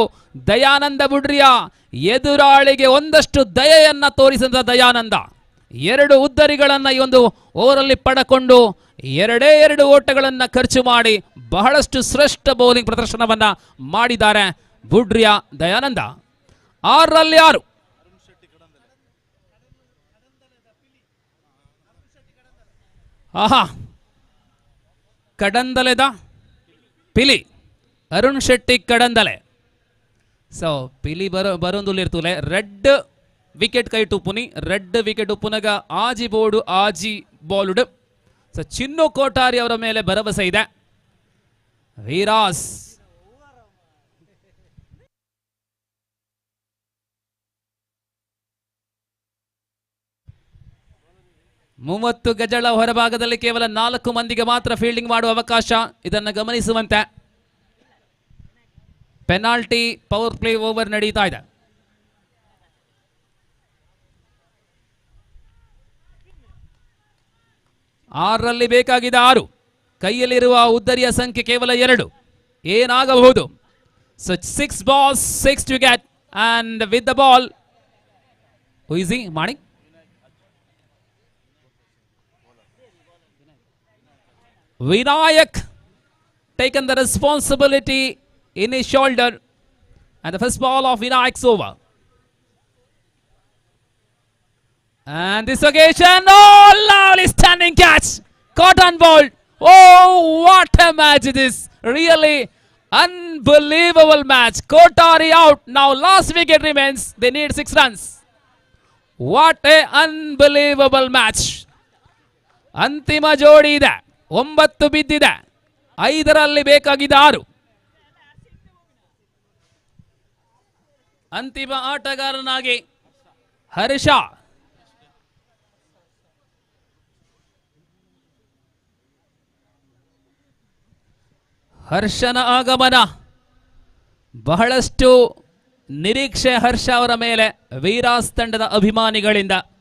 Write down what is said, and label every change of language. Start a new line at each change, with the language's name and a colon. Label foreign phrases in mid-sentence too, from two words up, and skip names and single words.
Kannada: ದಯಾನಂದ ಬುಡ್ರಿಯಾ ಎದುರಾಳಿಗೆ ಒಂದಷ್ಟು ದಯೆಯನ್ನ ತೋರಿಸಿದ ದಯಾನಂದ 2 ಉದ್ದರಿಗಳನ್ನ ಈ ಒಂದು ಓವರಲ್ಲಿ ಪಡೆಕೊಂಡು 2 ಓಟಗಳನ್ನ ಖರ್ಚು ಮಾಡಿ ಬಹಳಷ್ಟು ಶ್ರೇಷ್ಠ ಬೌಲಿಂಗ್ ಪ್ರದರ್ಶನವನ್ನ ಮಾಡಿದ್ದಾರೆ ಬುಡ್ರಿಯಾ ದಯಾನಂದ. 6ರಲ್ಲಿ 6.
Tulu: ಆಹಾ, ಕಡಂದಲೆದ ಪಿಲಿ ಅರುಣ್ ಶೆಟ್ಟಿ ಕಡಂದಲೆ. ಸೊ ಪಿಲಿ ಬರೋಂದುಲ್ಲಿರ್ತೂಲೆ
English: red wicket
Tulu: ಕೈ ಟುಪ್ಪುನಿ,
English: red wicket
Tulu: ಉಪ್ಪುನಗ ಆಜಿ ಬೋರ್ಡು ಆಜಿ ಬಾಲುಡ್.
Kannada: ಸೊ ಚಿನ್ನು ಕೋಟಾರಿ ಅವರ ಮೇಲೆ ಭರವಸೆ ಇದೆ. ವೀರಾಸ್ ಮೂವತ್ತು ಗಜಗಳ ಹೊರಭಾಗದಲ್ಲಿ ಕೇವಲ 4 ಮಂದಿಗೆ ಮಾತ್ರ ಫೀಲ್ಡಿಂಗ್ ಮಾಡುವ ಅವಕಾಶ. ಇದನ್ನು ಗಮನಿಸುವಂತೆ
English: penalty power play over
Kannada: ನಡೀತಾ ಇದೆ. ಆರರಲ್ಲಿ ಬೇಕಾಗಿದೆ 6. ಕೈಯಲ್ಲಿರುವ ಉದ್ದರಿಯ ಸಂಖ್ಯೆ ಕೇವಲ 2. ಏನಾಗಬಹುದು?
English: ಸೊ 6 balls 6 wicket and with the ball who is he? Manik. Vinayak taken the responsibility in his shoulder and the first ball of Vinayak's over. And this occasion, oh, lovely standing catch, caught on ball. Oh, what a match it is! Really unbelievable match. Kotari out. Now last wicket remains. They need 6 runs. What a unbelievable match.
Kannada: ಅಂತಿಮ ಜೋಡಿ ಇದೆ. 9 ಬಿದ್ದಿದೆ. 5ರಲ್ಲಿ ಬೇಕಾಗಿದೆ 6. ಅಂತಿಮ ಆಟಗಾರನಾಗಿ ಹರ್ಷ. ಹರ್ಷನ ಆಗಮನ, ಬಹಳಷ್ಟು ನಿರೀಕ್ಷೆ ಹರ್ಷ ಅವರ ಮೇಲೆ ವೀರಾಸ್ ತಂಡದ ಅಭಿಮಾನಿಗಳಿಂದ.